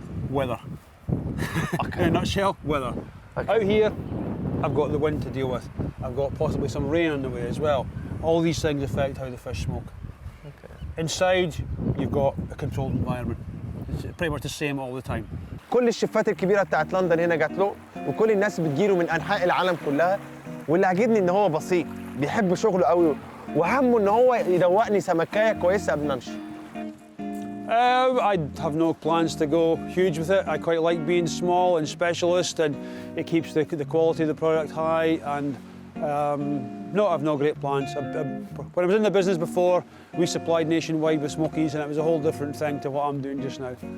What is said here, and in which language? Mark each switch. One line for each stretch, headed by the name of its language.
English: Weather. In a nutshell, weather. Okay. Out here, I've got the wind to deal with. I've got possibly some rain on the way as well. All these things affect how the fish smoke. Okay. Inside, you've got a controlled environment. It's pretty much the same all the time.
Arabic: كل الشيفات الكبيرة بتاعت لندن هنا جات له، وكل الناس بتجيله من أنحاء العالم كلها، واللي عاجبني إن هو بسيط، بيحب شغله قوي، وهمه إن هو يدوقني سمكاية كويسة قبل ما أمشي.
English: I have no plans to go huge with it. I quite like being small and specialist, and it keeps the quality of the product high. And no, I've no great plans. When I was in the business before, we supplied nationwide with smokies, and it was a whole different thing to what I'm doing just now.